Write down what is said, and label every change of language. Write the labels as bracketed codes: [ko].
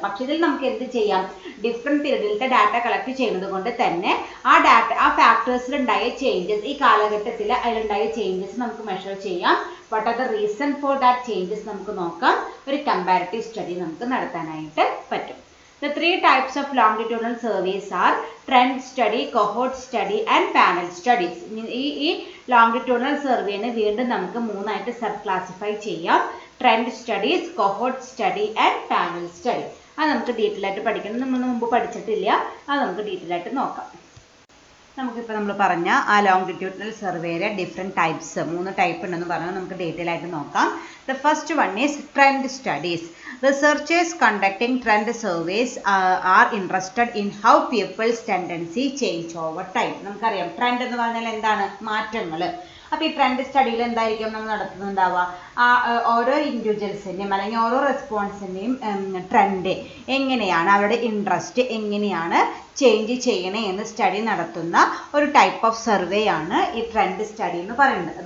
[ml] പക്ഷേ ഇതിൽ നമുക്ക് എന്ത് ചെയ്യാം, ഡിഫറെൻറ്റ് പീരീഡിലത്തെ ഡാറ്റ കളക്ട് ചെയ്യുന്നത് കൊണ്ട് തന്നെ ആ ഫാക്ടേഴ്സിലുണ്ടായ ചേഞ്ചസ് ഈ കാലഘട്ടത്തിൽ അതിലുണ്ടായ ചേഞ്ചസ് നമുക്ക് മെഷർ ചെയ്യാം. ബട്ട് അത് [en] reason for that changes [ml] നമുക്ക് നോക്കാം. ഒരു കമ്പാരിറ്റീവ് സ്റ്റഡി നമുക്ക് നടത്താനായിട്ട് പറ്റും. [en] The 3 types of longitudinal surveys are trend study, cohort study and panel studies. [ml] ഈ longitudinal surveyനെ വീണ്ടും നമുക്ക് 3 ആയിട്ട് സബ് ക്ലാസിഫൈ ചെയ്യാം. [en] Trend studies, cohort study and panel study. [ml] അത് നമുക്ക് ഡീറ്റെയിൽ ആയിട്ട് പഠിക്കണം. നമ്മൾ മുമ്പ് പഠിച്ചിട്ടില്ല, അത് നമുക്ക് ഡീറ്റെയിൽ ആയിട്ട് നോക്കാം. നമുക്കിപ്പോൾ നമ്മൾ പറഞ്ഞ ആ ലോങ്കിറ്റ്യൂഡിനൽ സർവേയിലെ ഡിഫറെൻറ്റ് ടൈപ്സ് 3 ടൈപ്പ് ഉണ്ടെന്ന് പറഞ്ഞാൽ നമുക്ക് ഡീറ്റെയിൽ ആയിട്ട് നോക്കാം. [en] The first one is trend studies. Researchers conducting trend surveys are interested in how people's tendency change over time. [ml] നമുക്കറിയാം ട്രെൻഡ് എന്ന് പറഞ്ഞാൽ എന്താണ്, മാറ്റങ്ങൾ. അപ്പോൾ ഈ ട്രെൻഡ് സ്റ്റഡിയിൽ എന്തായിരിക്കും നമ്മൾ നടത്തുന്നുണ്ടാവുക, ഓരോ ഇൻഡിവിജ്വൽസിൻ്റെയും അല്ലെങ്കിൽ ഓരോ റെസ്പോൺസിൻ്റെയും ട്രെൻഡ് എങ്ങനെയാണ്, അവരുടെ ഇൻട്രസ്റ്റ് എങ്ങനെയാണ് ചേഞ്ച് ചെയ്യണേ എന്ന് സ്റ്റഡി നടത്തുന്ന ഒരു ടൈപ്പ് ഓഫ് സർവേ ആണ് ഈ ട്രെൻഡ് സ്റ്റഡി എന്ന് പറയുന്നത്.